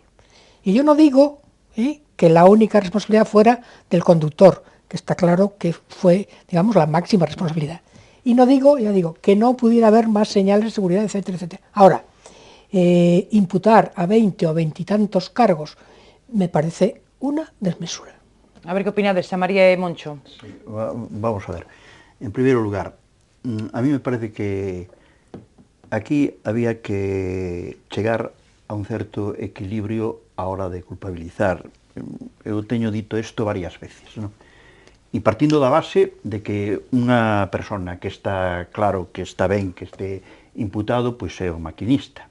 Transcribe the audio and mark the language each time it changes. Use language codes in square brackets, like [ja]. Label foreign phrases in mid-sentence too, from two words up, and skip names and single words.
[es] Y yo no digo que la única responsabilidad fuera del conductor, que está claro que fue, digamos, la máxima responsabilidad. Y no digo, ya digo, que no pudiera haber más señales de seguridad, etcétera, etcétera. Ahora, imputar a 20 o 20 y tantos cargos me parece una desmesura. [gl] A ver que opinades, a María e Moncho. [es] Sí, vamos a ver. [gl] En primeiro lugar, [es] a mí me parece que aquí había que [gl] chegar a un certo equilibrio a hora de culpabilizar. Eu teño dito isto varias veces, non? E partindo da base de que unha persona que está claro que está ben, que este imputado, pois é o maquinista.